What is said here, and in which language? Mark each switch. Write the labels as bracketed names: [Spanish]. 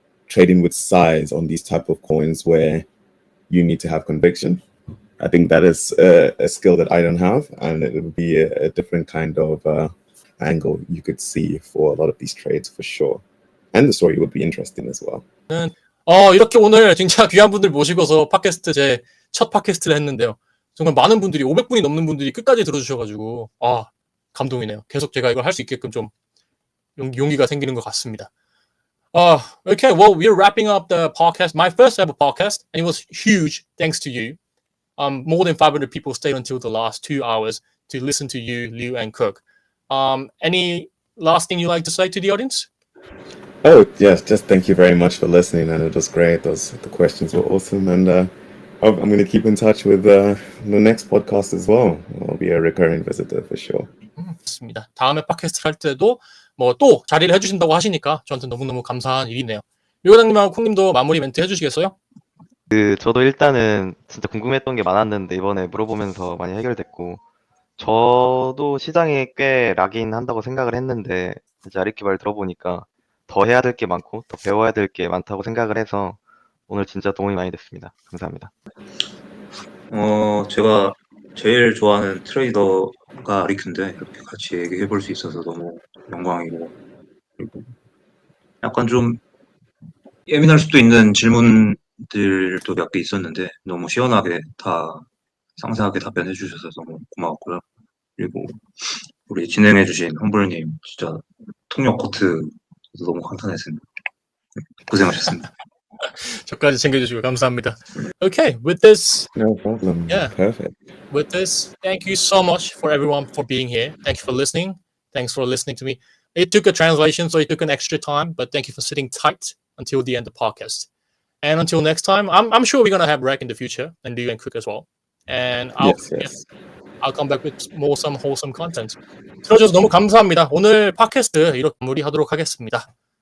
[English] trading with size on these type of coins where you need to have conviction. I think that is a skill that I don't have, and it would be a different kind of angle you could see for a lot of these trades for sure. And the story would be interesting as well. [Korean] 이렇게 오늘 진짜 귀한 분들 모시고서 팟캐스트 제 첫 팟캐스트를 했는데요. 정말 많은 분들이 500분이 넘는 분들이 끝까지 들어주셔가지고 감동이네요. 계속 제가 이걸 할 수 있게끔 좀 용기가 생기는 것 같습니다. [English] Okay, well, we're wrapping up the podcast, my first ever podcast, and it was huge thanks to you. More than 500 people stayed until the last 2 hours to listen to you, Liu, and Cook. Any last thing you'd like to say to the audience? Oh, yes, just thank you very much for listening, and it was great. The questions were awesome, and I'm going to keep in touch with the next podcast as well. I'll be a recurring visitor for sure. [Korean] 좋습니다. 다음에 팟캐스트 할 때도 뭐 또 자리를 해주신다고 하시니까 저한테 너무너무 감사한 일이네요. 류 과장님하고 콩님도 마무리 멘트 해주시겠어요? 저도 일단은 진짜 궁금했던 게 많았는데 이번에 물어보면서 많이 해결됐고, 저도 시장에 꽤 락인 한다고 생각을 했는데 이제 아리키 말 들어보니까 더 해야 될 게 많고 더 배워야 될 게 많다고 생각을 해서 오늘 진짜 도움이 많이 됐습니다. 감사합니다. 제가 제일 좋아하는 트레이더가 리큐인데 이렇게 같이 얘기해 볼 수 있어서 너무 영광이고, 그리고 약간 좀 예민할 수도 있는 질문들도 몇 개 있었는데 너무 시원하게 다 상세하게 답변해 주셔서 너무 고마웠고요. 그리고 우리 진행해 주신 험블님 진짜 통역 코트 너무 감탄했습니다. 고생하셨습니다. 저까지 챙겨주시고 감사합니다. [English] Okay, with this, No problem. Yeah. Perfect. with this, thank you so much for everyone for being here. Thank you for listening. Thanks for listening to me. It took a translation, so it took an extra time, but thank you for sitting tight until the end of the podcast. And until next time, I'm sure we're gonna have Rec in the future, and Liu and Cook as well. And Yes. I'll come back with some wholesome content. [Korean] 들어줘서 너무 감사합니다. 오늘 팟캐스트 이렇게 마무리하도록 하겠습니다.